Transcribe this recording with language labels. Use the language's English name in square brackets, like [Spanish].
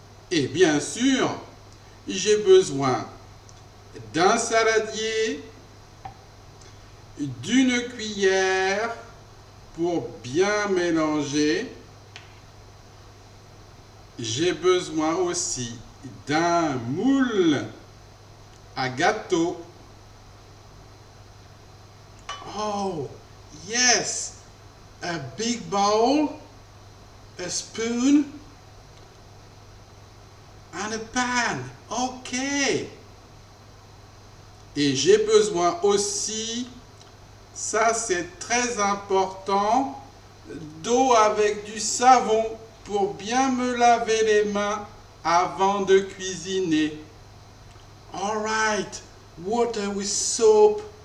[French] Et bien sûr, j'ai besoin d'un saladier, d'une cuillère pour bien mélanger. J'ai besoin aussi d'un moule à gâteau. [English] Oh, yes, a big bowl, a spoon, and a pan. Ok. [French] Et j'ai besoin aussi, ça c'est très important, d'eau avec du savon pour bien me laver les mains avant de cuisiner. [English] Alright, water with soap.